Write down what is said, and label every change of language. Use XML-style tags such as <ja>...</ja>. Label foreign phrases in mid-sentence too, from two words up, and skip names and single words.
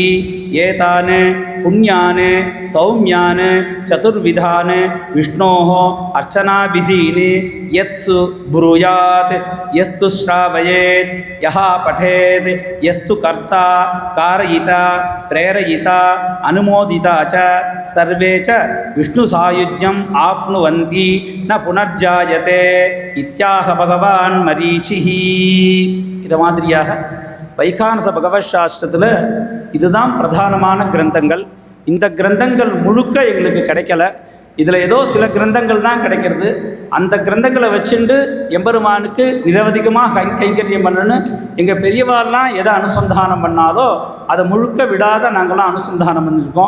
<sa>एतान् पुण्यान् सौम्यान् चतुर्विधान् विष्णोः अर्चनाविधीन् यत्सु ब्रूयात् यस्तु श्रावयेत् यः पठेत् यस्तु कर्ता कारयिता प्रेरयिता अनुमोदिता च सर्वे च विष्णुसायुज्यम् आप्नुवन्ति न पुनर्जायते इत्याह भगवान् मरीचिः।</sa> <ta>इद மாதிரியாக வைகானச பகவத் சாஸ்திரத்தில் இதுதான் பிரதானமான கிரந்தங்கள். இந்த கிரந்தங்கள் முழுக்க எங்களுக்கு கிடைக்கல. இதில் ஏதோ சில கிரந்தங்கள் தான் கிடைக்கிறது. அந்த கிரந்தங்களை வச்சுண்டு எம்பெருமானுக்கு நிரவதிகமாக கைங்கரியம் பண்ணணுன்னு எங்கள் பெரியவாள்லாம் எதை அனுசந்தானம் பண்ணாலோ அதை முழுக்க விடாத நாங்களாம் அனுசந்தானம் பண்ணியிருக்கோம்.</ta>